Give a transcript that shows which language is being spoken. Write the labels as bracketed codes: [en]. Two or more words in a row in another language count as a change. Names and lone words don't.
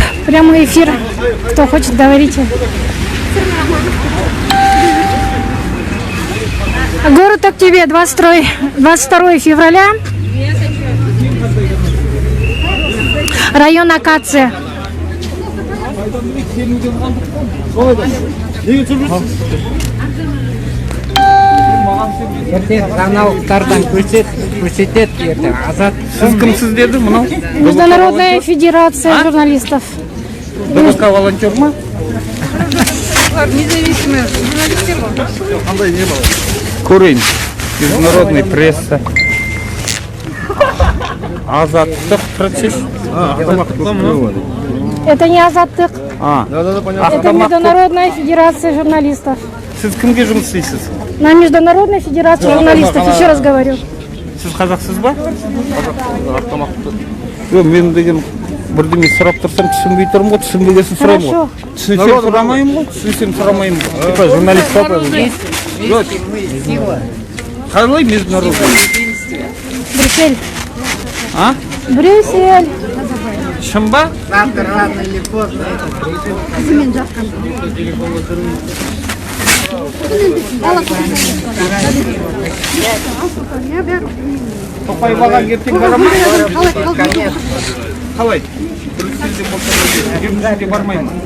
[ru] Прямой эфир. Кто хочет, говорите. Город Актебе, 22 февраля. Район Акация. [kk] Ертең жаңалықтардан көрсетеді ертең азат. Сіз кімсіз деді мынау? [ru] Международная федерация журналистов. [kk] ДВК волонтер ма? [ru] Независимые журналистер [kk] ғой. Көрейін. [ru] Международный пресса. [kk] Азаттық процесс. [ru] Это не Азаттык. Это Это Международная федерация журналистов. [kk] Сіз кімге жұмыс істейсіз? [ru] На Международной федерации журналистов. Еще раз говорю. [kk] Сіз қазақсыз ба? Жоқ, мен деген бірдеме сұрап тұрсам түсінбей тұрмын ғой, түсінбегесін сұраймын ғой. Түсінсем сұрамаймын ғой, түсінсем сұрамаймын ғой. Типа журналист па? Жоқ. Қалай международный? Брюссель. А? Брюссель. Шын ба? [ru] Завтра рано или поздно [kk] Тоқай баған ертең бара ма? Қалай? Брюссельде болса, Брюссельге бармай ма?